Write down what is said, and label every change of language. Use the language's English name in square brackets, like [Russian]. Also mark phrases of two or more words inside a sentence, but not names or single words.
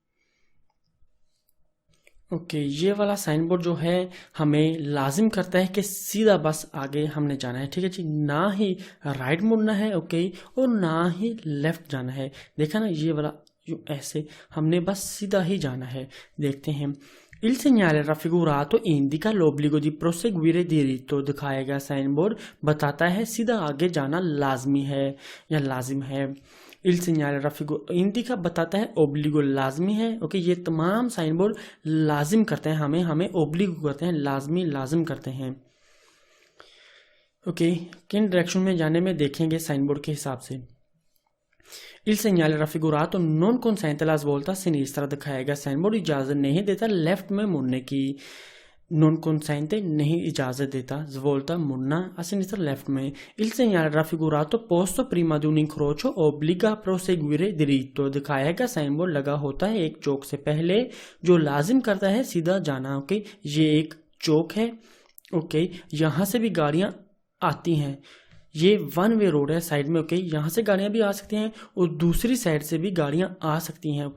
[Urdu] اوکے، یہ والا سائن بورڈ جو ہے ہمیں لازم کرتا ہے کہ سیدھا بس آگے ہم نے جانا ہے. ٹھیک ہے جی، نہ ہی رائٹ مڑنا ہے۔ اوکے، اور نہ ہی لیفٹ جانا ہے. دیکھا نا، یہ والا ایسے ہم نے بس سیدھا ہی جانا ہے. دیکھتے ہیں. [Italian] Il segnale raffigurato indica l'obbligo di proseguire diritto, [Urdu] دکھایا گیا سائن بورڈ بتاتا ہے سیدھا آگے جانا لازمی ہے یا لازم ہے. [Italian] Il segnale raffigurato indica [Urdu] بتاتا ہے، اوبلیگو لازمی ہے. اوکے، یہ تمام سائن بورڈ لازم کرتے ہیں ہمیں اوبلیگو کرتے ہیں، لازمی لازم کرتے ہیں. اوکے، کن ڈائریکشن میں جانے میں دیکھیں گے سائن بورڈ کے حساب سے. [Italian] Il segnale raffigurato non consente la svolta a sinistra, [Urdu] دکھایا گیا سائن بورڈ اجازت نہیں دیتا لیفٹ میں مڑنے کی. [Italian] non consente [Urdu] نہیں اجازت دیتا svolta مڑنا [Italian] a sinistra [Urdu] لیفٹ میں. [Italian] Il segnale raffigurato posto prima di un incrocio obbliga a proseguire diritto, [Urdu] دکھایا گیا سائن بورڈ لگا ہوتا ہے ایک چوک سے پہلے، جو لازم کرتا ہے سیدھا جانا. اوکے، یہ ایک چوک ہے. اوکے، یہاں سے بھی گاڑیاں آتی ہیں، یہ ون وے روڈ ہے سائیڈ میں. اوکے، یہاں سے گاڑیاں بھی آ سکتی ہیں اور دوسری سائیڈ سے بھی گاڑیاں آ سکتی ہیں.